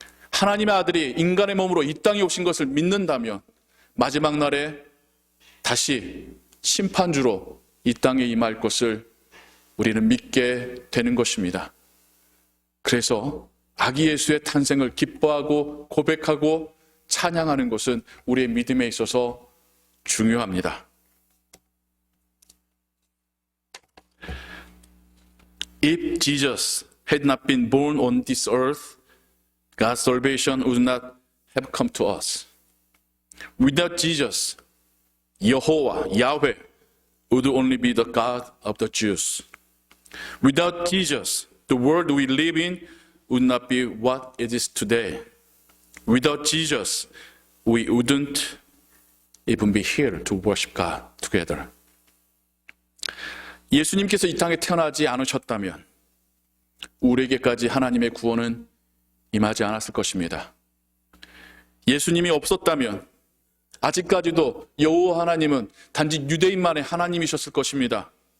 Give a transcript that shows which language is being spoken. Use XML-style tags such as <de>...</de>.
<ko>하나님의 아들이 인간의 몸으로 이 땅에 오신 것을 믿는다면 마지막 날에 다시 심판주로 이 땅에 임할 것을 우리는 믿게 되는 것입니다. 그래서 아기 예수의 탄생을 기뻐하고 고백하고 찬양하는 것은 우리의 믿음에 있어서 중요합니다.</ko> <en>If Jesus had not been born on this earth, God's salvation would not have come to us. Without Jesus, Yehovah, Yahweh, would only be the God of the Jews. Without Jesus, the world we live in would not be what it is today. Without Jesus, we wouldn't even be here to worship God together.</en> <ko>예수님께서 이 땅에 태어나지 않으셨다면 우리에게까지 하나님의 구원은 임하지 않았을 것입니다. 예수님이 없었다면 아직까지도 여호와 하나님은 단지 유대인만의 하나님이셨을 것입니다.</ko>